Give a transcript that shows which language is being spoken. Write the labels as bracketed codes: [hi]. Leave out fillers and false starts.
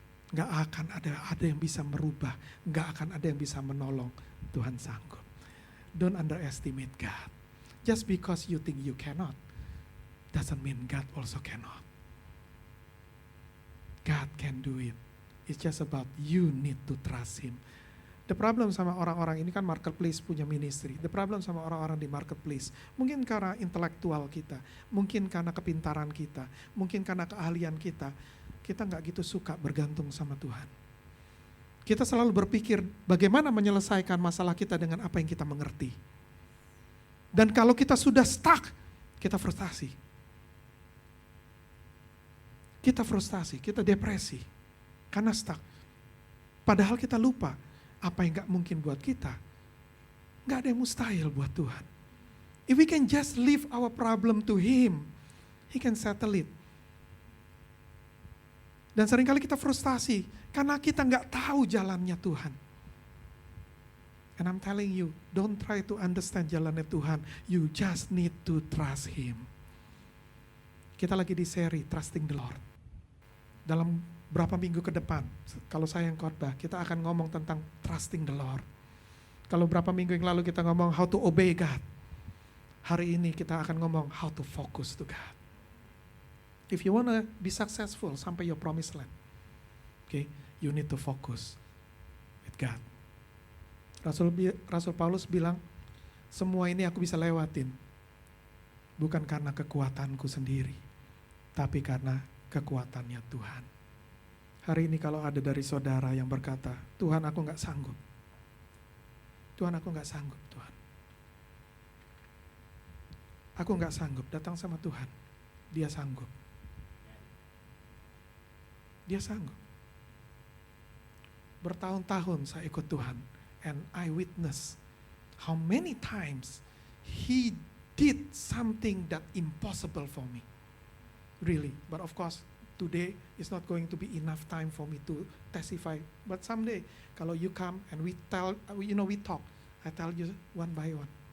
[id] Gak akan ada yang bisa merubah. Gak akan ada yang bisa menolong. Tuhan sanggup. [en] Don't underestimate God. Just because you think you cannot, doesn't mean God also cannot. God can do it. It's just about you need to trust Him. The problem [id] sama orang-orang ini kan marketplace punya ministry. The problem sama orang-orang di marketplace, mungkin karena intelektual kita, mungkin karena kepintaran kita, mungkin karena keahlian kita nggak gitu suka bergantung sama Tuhan. Kita selalu berpikir bagaimana menyelesaikan masalah kita dengan apa yang kita mengerti. Dan kalau kita sudah stuck, kita frustasi. Kita frustasi, kita depresi, karena stuck. Padahal kita lupa, apa yang gak mungkin buat kita, gak ada yang mustahil buat Tuhan. [en] If we can just leave our problem to Him, He can settle it. [id] Dan seringkali kita frustasi, karena kita gak tahu jalannya Tuhan. [en] And I'm telling you, don't try to understand [id] jalannya Tuhan, [en] you just need to trust Him. [id] Kita lagi di seri Trusting the Lord. Dalam berapa minggu ke depan, kalau saya yang khotbah, kita akan ngomong tentang [en] trusting the Lord. [id] Kalau berapa minggu yang lalu kita ngomong [en] how to obey God, [id] hari ini kita akan ngomong [en] how to focus to God. If you want to be successful [id] sampai [en] your promised land, okay, you need to focus with God. [id] Rasul Paulus bilang, semua ini aku bisa lewatin, bukan karena kekuatanku sendiri, tapi karena kekuatannya Tuhan. Hari ini kalau ada dari saudara yang berkata, Tuhan aku gak sanggup. Tuhan aku gak sanggup Tuhan. Aku gak sanggup, datang sama Tuhan. Dia sanggup. Dia sanggup. Bertahun-tahun saya ikut Tuhan. [en] And I witness how many times He did something that impossible for me. Really, but of course today is not going to be enough time for me to testify. But someday, [id] kalau [en] you come and we talk, I tell you one by one.